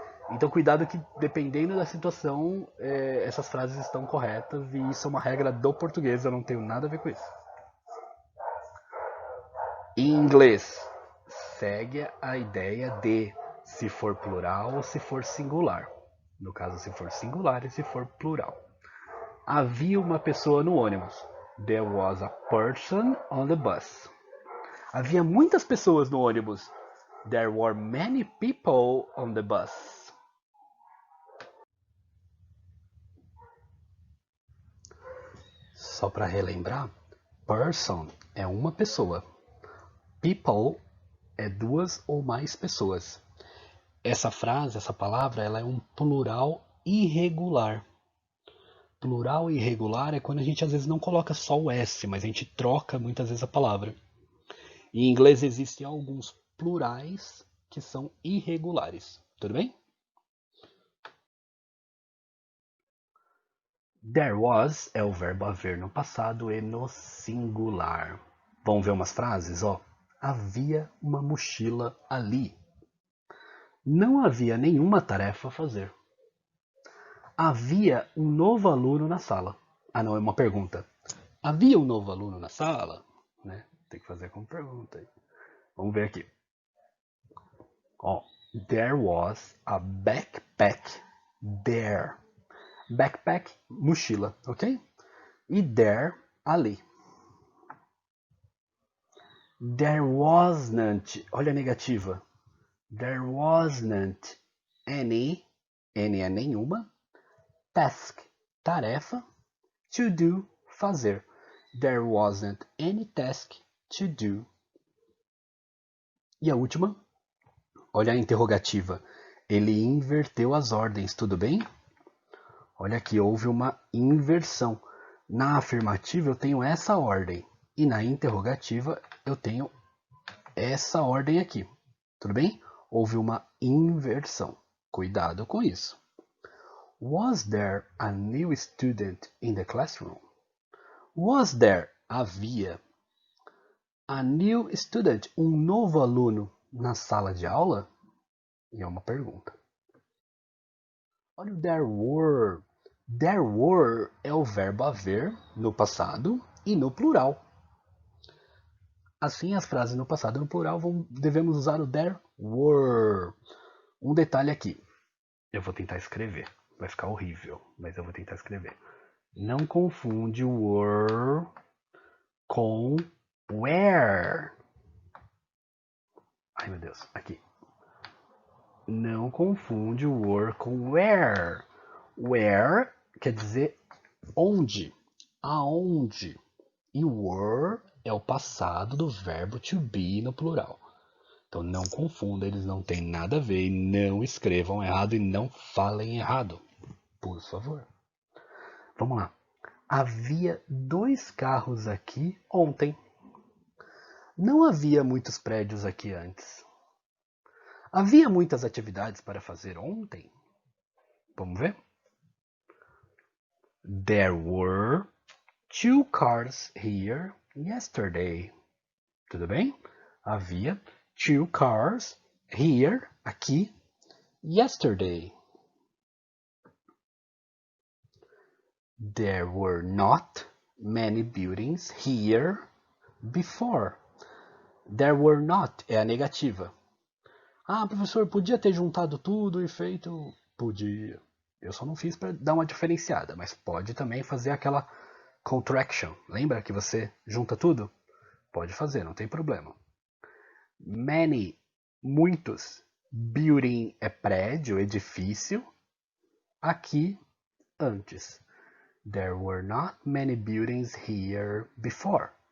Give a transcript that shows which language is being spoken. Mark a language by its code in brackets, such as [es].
[pt] Então cuidado que dependendo da situação, essas frases estão corretas e isso é uma regra do português, eu não tenho nada a ver com isso. Em inglês, segue a ideia de se for plural ou se for singular. No caso, se for singular e se for plural. Havia uma pessoa no ônibus. [en] There was a person on the bus. [pt] Havia muitas pessoas no ônibus. [en] There were many people on the bus. [pt] Só para relembrar, person é uma pessoa. People é duas ou mais pessoas. Essa frase, essa palavra, ela é um plural irregular. Plural irregular é quando a gente às vezes não coloca só o S, mas a gente troca muitas vezes a palavra. Em inglês existem alguns plurais que são irregulares. Tudo bem? [en] There was [pt] é o verbo haver no passado e no singular. Vamos ver umas frases? Ó. Havia uma mochila ali. Não havia nenhuma tarefa a fazer. Havia um novo aluno na sala. Ah, não, é uma pergunta. Havia um novo aluno na sala? Né? Tem que fazer como pergunta. Vamos ver aqui. [en] Ó, there was a backpack there. [pt] Backpack, mochila, ok? E there, ali. [en] There wasn't, [pt] olha a negativa. [en] There wasn't any [pt] é nenhuma, task, tarefa, [en] to do, [pt] fazer. [en] There wasn't any task to do. [pt] E a última, olha a interrogativa. Ele inverteu as ordens, tudo bem? Olha aqui, houve uma inversão. Na afirmativa eu tenho essa ordem. E na interrogativa eu tenho essa ordem aqui. Tudo bem? Houve uma inversão. Cuidado com isso. [en] Was there a new student in the classroom? Was there, [pt] havia, [en] a new student, [pt] um novo aluno na sala de aula? E é uma pergunta. Olha o there were. [en] There were [pt] é o verbo haver no passado e no plural. Assim, as frases no passado e no plural devemos usar o [en] there were. [pt] Um detalhe aqui. Eu vou tentar escrever. Vai ficar horrível, mas eu vou tentar escrever. Não confunde o were com where. Ai, meu Deus. Aqui. Não confunde o were com where. Where quer dizer onde, aonde. E were é o passado do verbo to be no plural. Então não confunda, eles não têm nada a ver. E não escrevam errado e não falem errado. Por favor. Vamos lá. Havia 2 carros aqui ontem. Não havia muitos prédios aqui antes. Havia muitas atividades para fazer ontem? Vamos ver? [en] There were 2 cars here yesterday. [pt] Tudo bem? Havia [en] 2 cars here, [pt] aqui, [en] yesterday. There were not many buildings here before. There were not [pt] é a negativa. Ah, professor, podia ter juntado tudo e feito? Podia. Eu só não fiz para dar uma diferenciada, mas pode também fazer aquela contraction. Lembra que você junta tudo? Pode fazer, não tem problema. Many, muitos. Building é prédio, edifício. Aqui, antes. [en] There were not many buildings here before.